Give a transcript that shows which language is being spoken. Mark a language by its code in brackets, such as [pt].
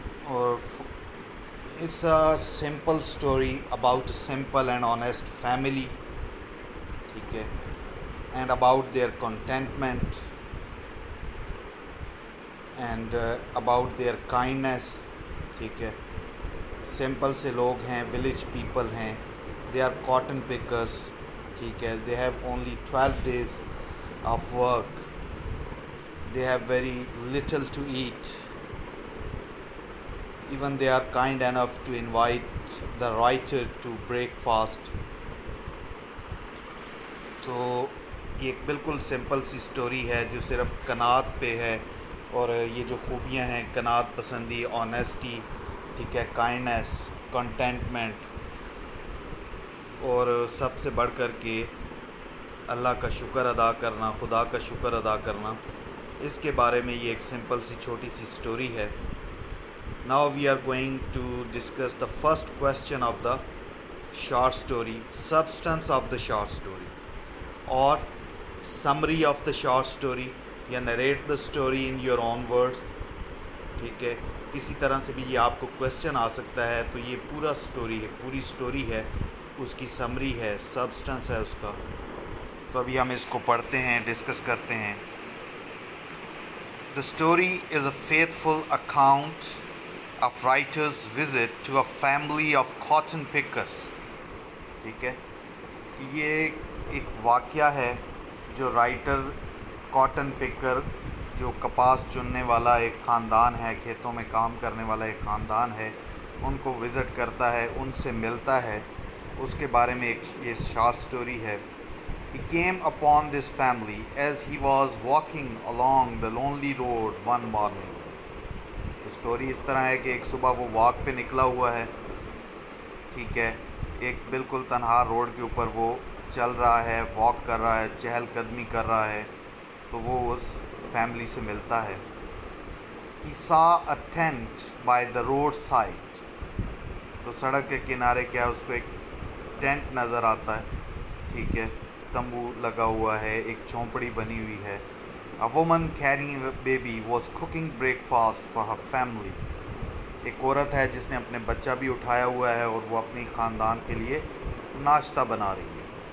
[en] Or it's a simple story about a simple and honest family, [hi] ठीक है, [en] and about their contentment and about their kindness, ठीक है. Simple [hi] से लोग हैं, [en] Village people हैं, they are cotton pickers, ठीक है. They have only 12 days of work, they have very little to eat. Even they are kind enough to invite the writer to breakfast. [hi] तो ये एक बिल्कुल सिंपल सी स्टोरी है जो सिर्फ कनात पे है, और ये जो खूबियाँ हैं, कनात पसंदी, ऑनेस्टी, ठीक है, काइंडनेस, कंटेंटमेंट, और सबसे बढ़ कर के अल्लाह का शुक्र अदा करना, खुदा का शुक्र अदा करना, इसके बारे में ये एक सिंपल सी छोटी सी स्टोरी है. [en] Now we are going to discuss the first question of the short story, substance of the short story, or summary of the short story, या narrate the story in your own words. [hi] ठीक है, किसी तरह से भी ये आपको question आ सकता है. तो ये पूरा स्टोरी है, पूरी स्टोरी है, उसकी समरी है, सब्सटेंस है उसका. तो अभी हम इसको पढ़ते हैं, डिस्कस करते हैं. [en] The story is a faithful account of writer's visit to a family of cotton pickers. [hi] ठीक है, कि ये एक वाक़या है जो राइटर कॉटन पिकर, जो कपास चुनने वाला एक ख़ानदान है, खेतों में काम करने वाला एक ख़ानदान है, उनको विज़िट करता है, उनसे मिलता है, उसके बारे में एक ये शॉर्ट स्टोरी है. [en] He came upon this family as he was walking along the lonely road one morning. [hi] तो स्टोरी इस तरह है कि एक सुबह वो वॉक पे निकला हुआ है, ठीक है, एक बिल्कुल तन्हा रोड के ऊपर वो चल रहा है, वॉक कर रहा है, चहलकदमी कर रहा है. तो वो उस फैमिली से मिलता है. [en] He saw a tent by the roadside. [hi] तो सड़क के किनारे क्या है, उसको एक टेंट नज़र आता है, ठीक है, तंबू लगा हुआ है, एक झोंपड़ी बनी हुई है. [en] A woman carrying a baby was cooking breakfast for her family. [hi] एक औरत है जिसने अपने बच्चा भी उठाया हुआ है और वो अपनी ख़ानदान के लिए नाश्ता बना रही है.